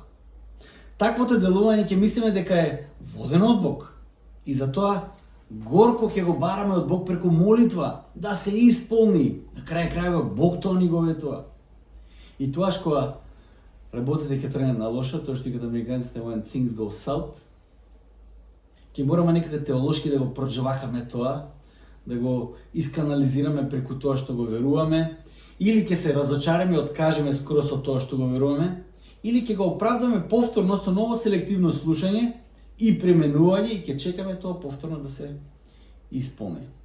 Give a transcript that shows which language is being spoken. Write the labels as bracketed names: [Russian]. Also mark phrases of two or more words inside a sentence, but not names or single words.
[Macedonian] Таквото делување ќе мислиме дека е водено од Бог и затоа горко ќе го бараме од Бог преку молитва да се исполни. На крај крајот Бог тоа ни го ветува. И тоаш кога работите ќе тренат на лошо, тоа што викаат американците [English] when things go south, [Macedonian] ќе мораме некако теолошки да го проџвакаме тоа, да го исканализираме преку тоа што го веруваме, или ќе се разочараме и откажеме скоро со тоа што го веруваме, или ќе го оправдаме повторно со ново селективно слушање и пременување и ќе чекаме тоа повторно да се исполни.